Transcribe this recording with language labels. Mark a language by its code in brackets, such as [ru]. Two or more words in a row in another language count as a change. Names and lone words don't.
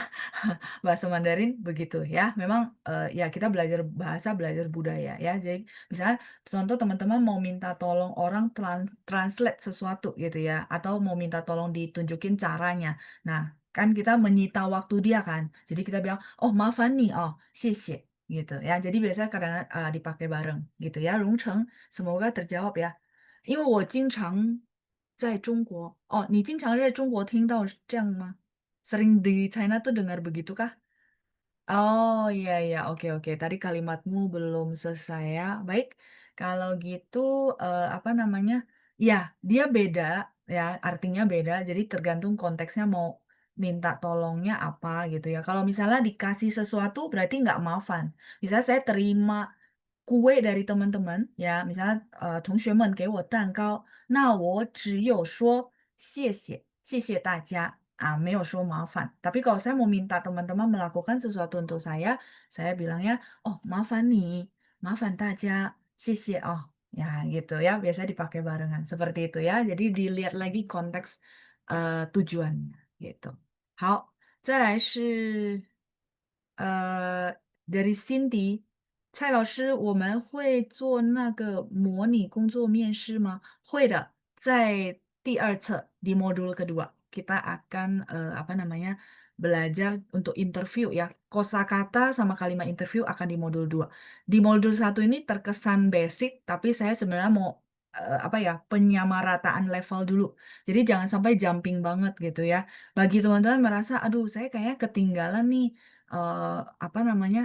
[id] Bahasa Mandarin begitu ya. Memang ya kita belajar bahasa, belajar budaya ya. Jadi misalnya contoh teman-teman mau minta tolong orang translate sesuatu gitu ya. Atau mau minta tolong ditunjukin caranya. Nah, kan kita menyita waktu dia kan. Jadi kita bilang, oh maafan nih, oh 谢谢 gitu ya. Jadi biasanya kadang dipakai bareng gitu ya. 荣成, semoga terjawab ya. [zh] 因为我经常在中国. Oh, 你经常在中国听到这样吗? [id] Sering di China tuh dengar begitu kah? Oh iya iya oke oke tadi kalimatmu belum selesai ya. Baik, kalau gitu apa namanya? Ya, dia beda ya, artinya beda. Jadi tergantung konteksnya mau minta tolongnya apa gitu ya. Kalau misalnya dikasih sesuatu berarti nggak maafan. Misalnya saya terima kue dari teman-teman ya, misalnya [zh] 同学们给我蛋糕，那我只有说谢谢，谢谢大家啊，没有说麻烦。 [id] Tapi kalau saya mau minta teman-teman melakukan sesuatu untuk saya bilangnya, oh [zh] 麻烦大家，谢谢哦。 [id] Ya gitu ya, biasa dipakai barengan seperti itu ya. Jadi dilihat lagi konteks tujuannya gitu. [zh] 好，再来是dari Cindy，蔡老师，我们会做那个模拟工作面试吗？会的，在第二册 [id] di modul kedua kita akan apa namanya belajar untuk interview ya. Kosakata sama kalimat interview akan di modul 2. Di modul 1 ini terkesan basic, tapi saya sebenarnya mau apa ya penyamarataan level dulu. Jadi jangan sampai jumping banget gitu ya. Bagi teman-teman merasa, aduh saya kayaknya ketinggalan nih apa namanya.